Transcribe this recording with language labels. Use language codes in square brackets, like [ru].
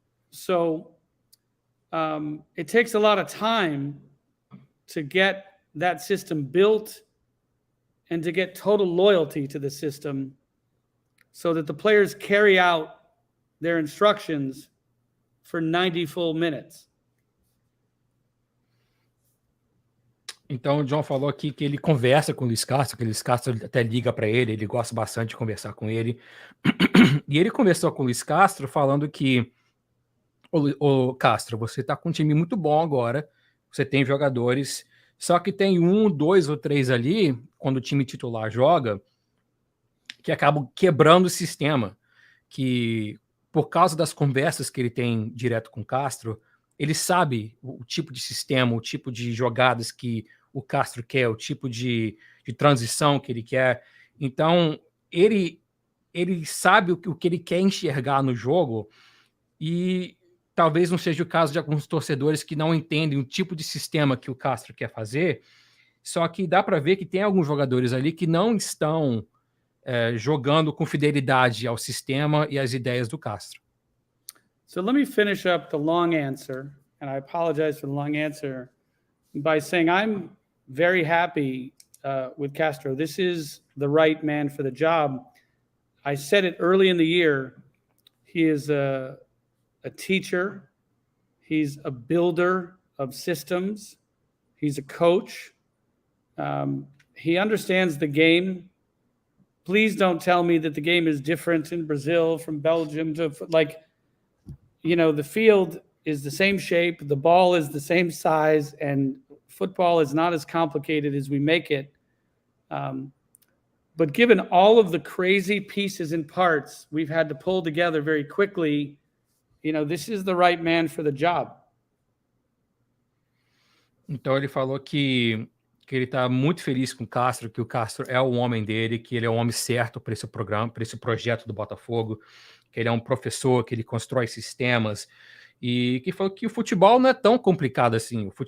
[en] So it takes a lot of time to get that system built and to get total loyalty to the system so that the players carry out their instructions for 90 full minutes. [pt] Então, o John falou aqui que ele conversa com o Luiz Castro, que o Luiz Castro até liga para ele gosta bastante de conversar com ele. E ele conversou com o Luiz Castro falando que, ô Castro, você está com um time muito bom agora, você tem jogadores, só que tem 1, 2 ou 3 ali, quando o time titular joga, que acabam quebrando o sistema, que por causa das conversas que ele tem direto com o Castro, ele sabe o tipo de sistema, o tipo de jogadas que o Castro quer, o tipo de transição que ele quer. Então, ele sabe o que ele quer enxergar no jogo, e talvez não seja o caso de alguns torcedores que não entendem o tipo de sistema que o Castro quer fazer, só que dá para ver que tem alguns jogadores ali que não estão jogando com fidelidade ao sistema e às ideias do Castro. [en] So let me finish up the long answer, and I apologize for the long answer, by saying I'm very happy with Castro. This is the right man for the job. I said it early in the year. He is a teacher. He's a builder of systems. He's a coach. He understands the game. Please don't tell me that the game is different in Brazil from Belgium to the field is the same shape, the ball is the same size, and football is not as complicated as we make it. But given all of the crazy pieces and parts we've had to pull together very quickly, this is the right man for the job. [pt] Então ele falou que ele está muito feliz com o Castro, que o Castro é o homem dele, que ele é o homem certo para esse programa, para esse projeto do Botafogo, que ele é um professor, que ele constrói sistemas, e que falou que o futebol não é tão complicado assim.